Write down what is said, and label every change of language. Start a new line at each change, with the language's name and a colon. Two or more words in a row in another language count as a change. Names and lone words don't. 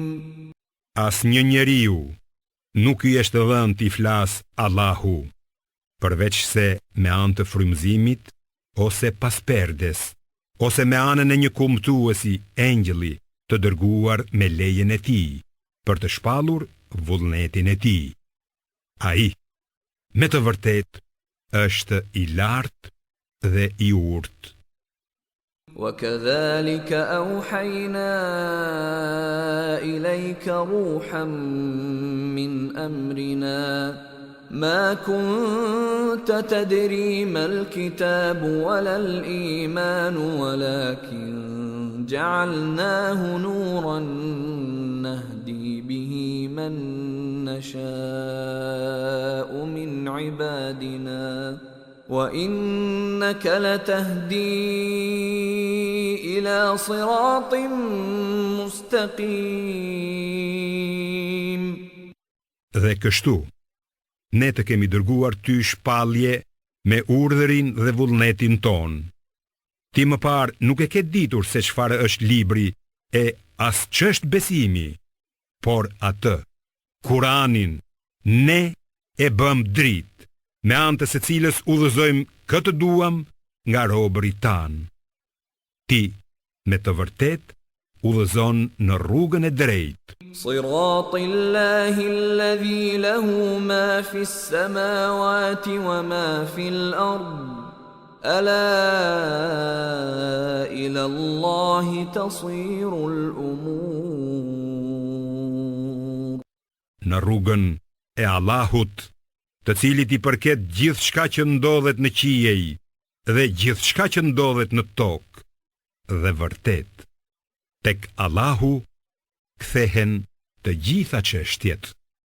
Albanian: Asnjë njeriu nuk I është dhënë t'i flas Allahu, përveç se me anë të frymëzimit, ose pas perdes, ose me anën e një kumtuesi, engjëlli, të dërguar me lejen e tij, për të shpallur vullnetin e tij. Ai, me të vërtet, është I lartë dhe I urtë.
Arabic: وكذلك أوحينا إليك روحا من أمرنا ما كنت تدري ما الكتاب ولا الإيمان ولكن جعلناه نورا نهدي به من نشاء من عبادنا وإنك لتهدي إلى صراط مستقيم.
Albanian: Dhe kështu, ne të kemi dërguar ty shpallje me urdhërin dhe vullnetin ton. Ti më parë nuk e ke ditur se çfarë është libri e as ç'është besimi, por atë, Kuranin, ne e bëm dritë, me anë të se cilës udhëzojmë këtë duam nga robërit tanë. Ti, me të vërtet, udhëzon në rrugën e drejtë.
Arabic: صراط الله الذي له ما في السماوات وما في الأرض. ألا إلى الله تصير الأمور.
Albanian: Në rrugën e Allahut, të cilit I përket gjithçka që ndodhet në qiej dhe gjithçka që ndodhet në tokë, dhe vërtet, tek Allahu kthehen të gjitha çështjet.